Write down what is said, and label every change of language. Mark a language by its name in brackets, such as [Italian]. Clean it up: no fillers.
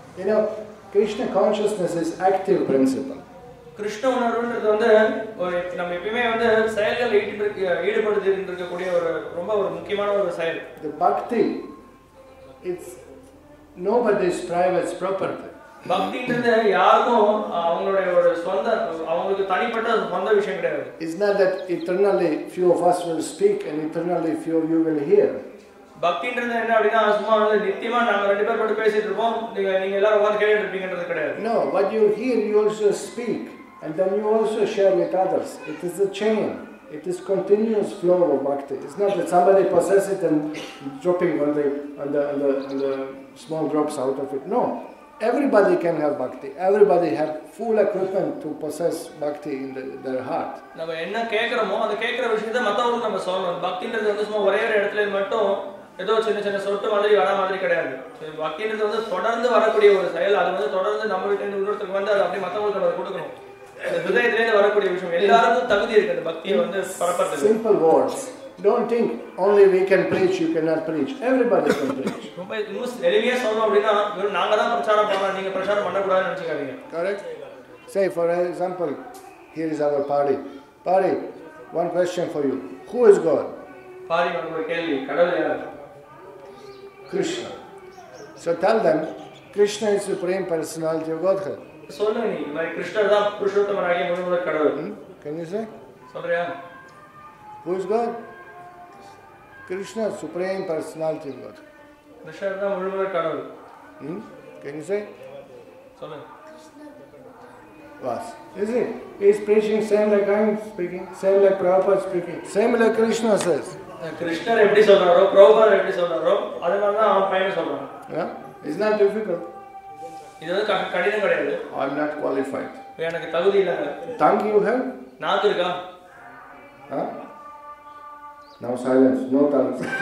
[English] You know, Krishna consciousness is active principle. [Tamil] Krishna உணர்வுன்றது வந்து நம்ம எப்பவுமே வந்து செயல்கள் ஈடுபடுத்தி இருக்கக்கூடிய ஒரு ரொம்ப ஒரு முக்கியமான ஒரு செயல். [English] The bhakti, it's nobody's private property. [Tamil] பக்தின்றது யாருக்கும் அவங்களுடைய ஒரு சொந்த, அவங்களுக்கு தனிப்பட்ட சொந்த விஷயம் கிடையாது. [English] It's not that eternally few of us will speak and eternally few of you will hear. [Tamil] பக்தின்றது என்ன அப்படின்னா சும்மா வந்து நித்தியமா நாங்க ரெண்டு பேர் மட்டும் பேசிட்டு இருப்போம், நீங்க எல்லாரும் உட்கார்ந்து கேட்டுட்டு இருப்பீங்கன்றது கிடையாது. [English] No, what you hear you also speak and then you also share with others. It is a chain. It is continuous flow of bhakti. It's not that somebody possesses it and dropping on the small drops out of it. No, everybody can have bhakti. Everybody have full equipment to possess bhakti in their heart. [Tamil] நம்ம என்ன கேக்குறோமோ அந்த கேக்குற விஷயத்தை மத்தவங்களுக்கு நம்ம சொல்லணும். பக்தின்றது வந்து சும்மா ஒரே ஒரு இடத்துல மட்டும் ஏதோ சின்ன சின்ன சொட்டு மாதிரி வர மாதிரி கிடையாது. பக்தின்றது வந்து தொடர்ந்து வரக்கூடிய ஒரு செயல். அது வந்து தொடர்ந்து நம்ம கிட்ட இருந்து இன்னொருத்தருக்கு வந்து அது அப்படியே மத்தவங்களுக்கு நம்ம கொடுக்கணும். ஹிருதயத்திலேருந்து வரக்கூடிய விஷயம். எல்லாருக்கும் தகுதி இருக்கு அந்த பக்தியை வந்து பரப்புறதுக்கு. [English] Simple words. Don't think only we can preach, you cannot preach. Everybody can preach. [Tamil] ரொம்ப எளிமையா சொல்லணும் அப்படின்னா நாங்க தான் பிரச்சாரம் பண்ணலாம், நீங்க பிரச்சாரம் பண்ணக்கூடாதுன்னு நினைச்சுக்காதீங்க. [English] Correct? Say for example, here is our party. Party, one question for you. Who is God? [Tamil] Pari ஒரு கேள்வி, கடவுள் யார்? [English] Krishna. So tell them, Krishna is supreme personality of Godhead. [Tamil] சொல்லுங்க நீ, இந்த மாதிரி கிருஷ்ணர் தான் புருஷோத்தமனாகிய முழுமுதற் கடவுள். [English] Can you say? [Tamil] சொல்றியா? [English] Who is God? Krishna, supreme personality of Godhead. [Tamil] கிருஷ்ணர் தான் முழுவதும் கடவுள். [English] Can you say? [Tamil] சொல்லுங்க. [English] Was? Is it? He's preaching same like I'm speaking, same like Prabhupada speaking, same like Krishna says. [Tamil] கிருஷ்ணர் எப்படி சொல்றாரோ, பிரபுபாதர் எப்படி சொல்றாரோ, அதே மாதிரி தான் அவன் பையன் சொல்றான். [English] Yeah? It's not difficult. [Tamil] இது வந்து கடினம் கிடையாது. [English] I'm not qualified. [Tamil] எனக்கு தகுதி இல்லைங்க. [English] Tongue you have? [Tamil] நாக்கு இருக்கா? [English] Huh? Now silence, no tongues.